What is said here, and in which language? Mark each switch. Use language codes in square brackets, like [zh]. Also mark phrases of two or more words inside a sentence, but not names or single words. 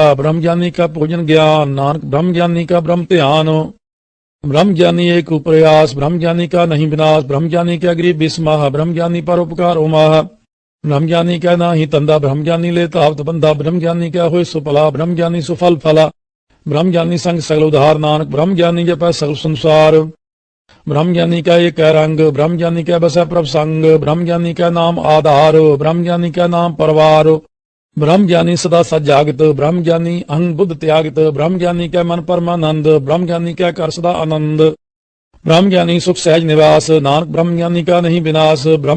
[bra] ब्रह्म ज्ञानी का पूजन ज्ञान, नानक ब्रह्म ज्ञानी का ब्रह्म ध्यान। ब्रह्म ज्ञानी एक प्रयास, ब्रह्म ज्ञानी का नहीं विनाश। ब्रह्म ज्ञानी का गरीब बिस्माह, ब्रह्म ज्ञानी पर उपकार उमाह। ब्रह्म ज्ञानी क्या नाही तंदा ब्रह्म ज्ञानी ले तावत बंदा ब्रह्म ज्ञानी क्या होए सुफला ब्रह्म ज्ञानी सुफल फला ब्रह्म ज्ञानी संग सगल उधार नानक ब्रह्म ज्ञानी जपै सगल संसार ब्रह्म ज्ञानी का एक रंग ब्रह्म ज्ञानी क्या बसै प्रभ संग ब्रह्म ज्ञानी का नाम आधार ब्रह्म ज्ञानी का नाम परवार ब्रह्म ज्ञानी सदा सजागत ब्रह्म ज्ञानी अहंग बुद्ध त्यागत ब्रह्म ज्ञानी का मन परमानंद ब्रह्म ज्ञानी का कर सदा आनंद ब्रह्म ज्ञानी सुख सहज निवास नानक ब्रह्म ज्ञानी का नहीं विनाश ब्रह्म